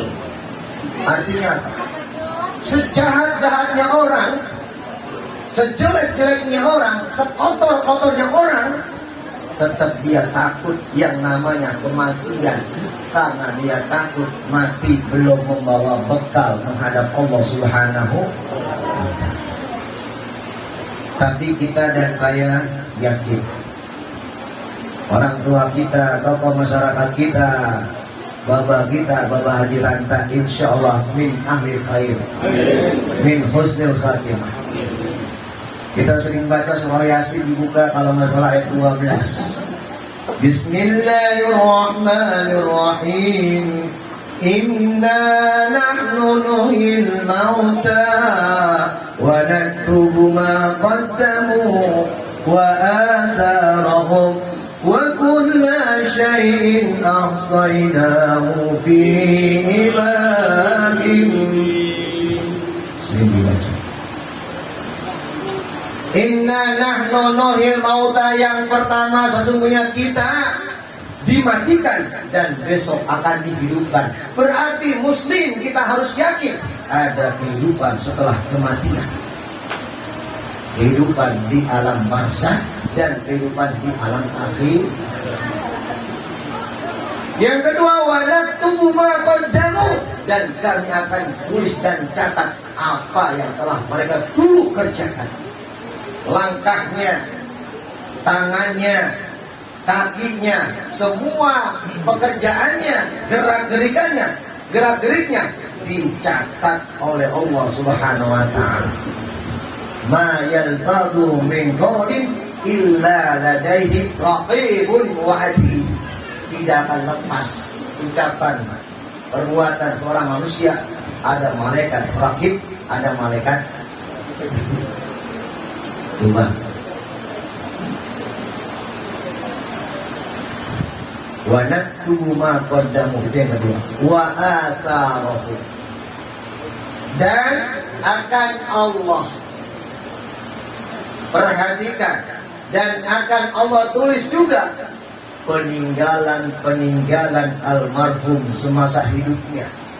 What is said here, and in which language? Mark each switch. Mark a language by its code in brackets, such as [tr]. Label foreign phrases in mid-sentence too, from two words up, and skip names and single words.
[id] Artinya sejahat-jahatnya orang, sejelek-jeleknya orang, sekotor-kotornya orang, tetap dia takut yang namanya kematian, karena dia takut mati belum membawa bekal menghadap Allah [ar] سبحانه وتعالى. [id] Tapi kita dan saya yakin orang tua kita, tokoh masyarakat kita, Bapak kita, [ar] Bapak Haji Ranta, إن شاء الله من أهل الخير، من حسن الخاتمة. [id] Kita sering baca surah Yasin, dibuka kalau nggak salah ayat 12. [ar] بسم الله الرحمن الرحيم. إنا نحن نحيي الموتى ونكتب ما قدموا وآثارهم وكل شيء أحصيناه في إمام. [id] Sering dibaca. [ar] إنا نحن نحيي الموتى, [id] yang pertama sesungguhnya kita dimatikan dan besok akan dihidupkan. Berarti muslim kita harus yakin ada kehidupan setelah kematian. Kehidupan di alam barzakh dan kehidupan di alam akhir. Yang kedua, [ar] ونكتب ما قدموا, [id] dan kami akan tulis dan catat apa yang telah mereka dulu kerjakan. Langkahnya, tangannya, kakinya, semua pekerjaannya, gerak-geriknya dicatat oleh Allah [ar] سبحانه وتعالى. ما يلفظ من قول إلا لديه رقيب عتيد. [id] Tidak akan lepas ucapan perbuatan seorang manusia, ada malaikat raqib, ada malaikat. Coba. [ar] ونكتب ما قدموا, [id] itu yang kedua. [ar] وآثاره, [id] dan akan Allah perhatikan dan akan Allah tulis juga peninggalan almarhum semasa hidupnya.